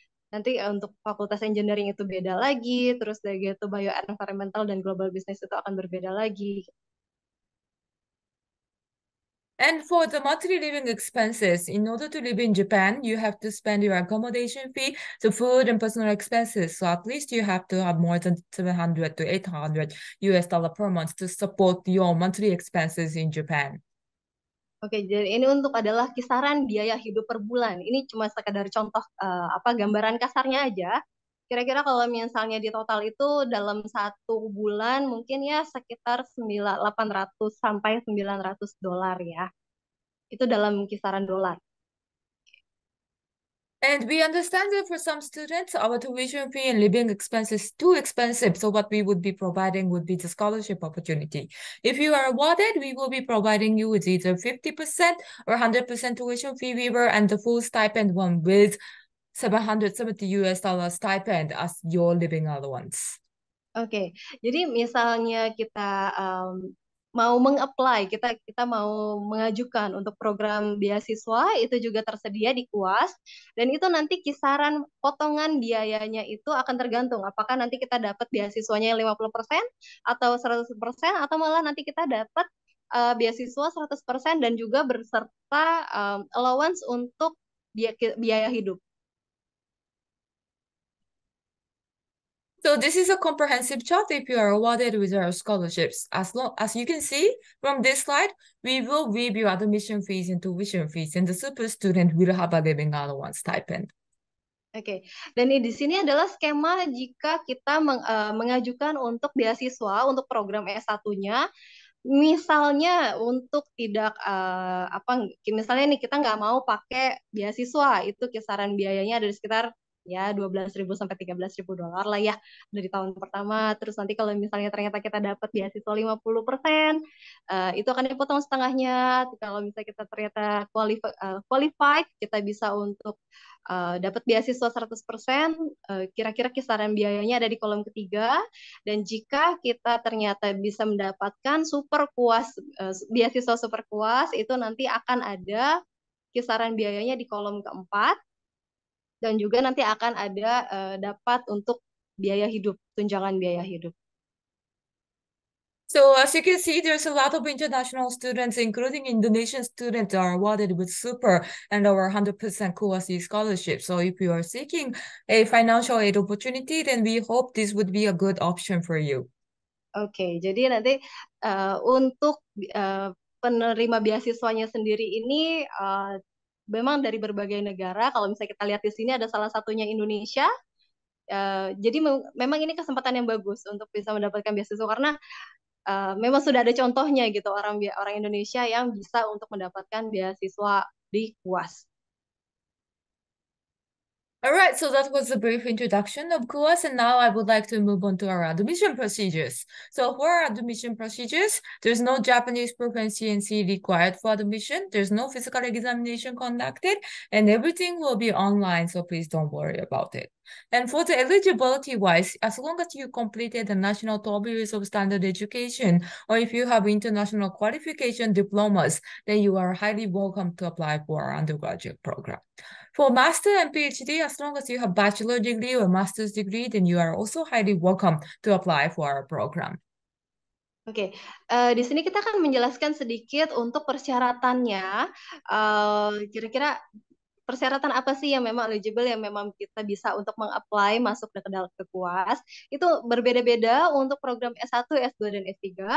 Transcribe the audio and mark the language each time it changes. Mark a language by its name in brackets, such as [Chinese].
[Indonesian] Nanti untuk fakultas engineering itu beda lagi, terus dari itu bioenvironmental dan global business itu akan berbeda lagi. [English] And for the monthly living expenses, in order to live in Japan, you have to spend your accommodation fee, the food and personal expenses. So at least you have to have more than 700 to 800 US dollar per month to support your monthly expenses in Japan. [Indonesian] Oke, jadi ini untuk adalah kisaran biaya hidup per bulan. Ini cuma sekedar contoh gambaran kasarnya aja. Kira-kira kalau misalnya di total itu dalam satu bulan mungkin ya sekitar 800 sampai $900 ya. Itu dalam kisaran dolar. [English] And we understand that for some students, our tuition fee and living expenses too expensive. So what we would be providing would be the scholarship opportunity. If you are awarded, we will be providing you with either 50% or 100% tuition fee waiver and the full stipend one with $770 stipend as your living allowance. [Indonesian] Oke, jadi misalnya kita mau meng-apply, kita mau mengajukan untuk program beasiswa, itu juga tersedia di KUAS, dan itu nanti kisaran potongan biayanya itu akan tergantung, apakah nanti kita dapat beasiswanya 50% atau 100%, atau malah nanti kita dapat beasiswa 100% dan juga berserta allowance untuk biaya hidup. [English] So this is a comprehensive chart if you are awarded with our scholarships. As you can see from this slide, we will waive your admission fees and tuition fees, and the super student will have a living allowance stipend. [Indonesian] Oke, dan di sini adalah skema jika kita mengajukan untuk beasiswa untuk program S1-nya. Misalnya untuk tidak misalnya nih kita nggak mau pakai beasiswa, itu kisaran biayanya ada di sekitar ya 12.000 sampai $13.000 lah ya dari tahun pertama. Terus nanti kalau misalnya ternyata kita dapat beasiswa 50%, itu akan dipotong setengahnya. Kalau misalnya kita ternyata qualified, kita bisa untuk dapat beasiswa 100%, kira-kira kisaran biayanya ada di kolom ketiga. Dan jika kita ternyata bisa mendapatkan super kuas, beasiswa super kuas, itu nanti akan ada kisaran biayanya di kolom keempat. Dan juga nanti akan ada dapat untuk biaya hidup, tunjangan biaya hidup. [English] So as you can see, there's a lot of international students, including Indonesian students, are awarded with super and our 100% KUASI scholarship. So if you are seeking a financial aid opportunity, then we hope this would be a good option for you. [Indonesian] Oke, jadi nanti untuk penerima beasiswanya sendiri ini memang dari berbagai negara. Kalau misalnya kita lihat di sini ada salah satunya Indonesia. Jadi memang ini kesempatan yang bagus untuk bisa mendapatkan beasiswa karena memang sudah ada contohnya gitu orang Indonesia yang bisa untuk mendapatkan beasiswa di KUAS. [English] All right, so that was a brief introduction of KUAS, and now I would like to move on to our admission procedures. So for our admission procedures, there's no Japanese proficiency required for admission. There's no physical examination conducted, and everything will be online, so please don't worry about it. And for the eligibility-wise, as long as you completed the national 12 years of standard education, or if you have international qualification diplomas, then you are highly welcome to apply for our undergraduate program. For master and PhD, as long as you have bachelor degree or master's degree, then you are also highly welcome to apply for our program. [Indonesian] Oke, di sini kita akan menjelaskan sedikit untuk persyaratannya. Kira-kira persyaratan apa sih yang memang eligible, yang memang kita bisa untuk meng-apply masuk ke KUAS. Itu berbeda-beda untuk program S1, S2, dan S3.